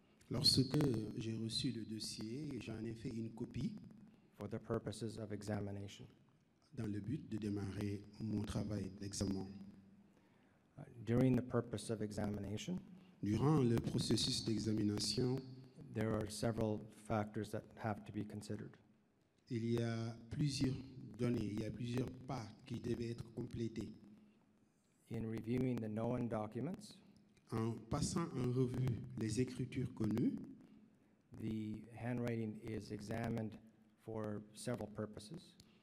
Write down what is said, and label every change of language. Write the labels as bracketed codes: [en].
[fr] Lorsque j'ai reçu le dossier, j'en ai fait une copie [en] for the purposes of examination. [fr] dans le but de démarrer mon travail d'examen. [en] During the purpose of examination, [fr] Durant le processus d'examination, [en] there are several factors that have to be considered. [fr] il y a plusieurs données, il y a plusieurs pas qui devaient être complétés. [en] In reviewing the known documents, [fr] En passant en revue les écritures connues, [en] the handwriting is examined for several purposes.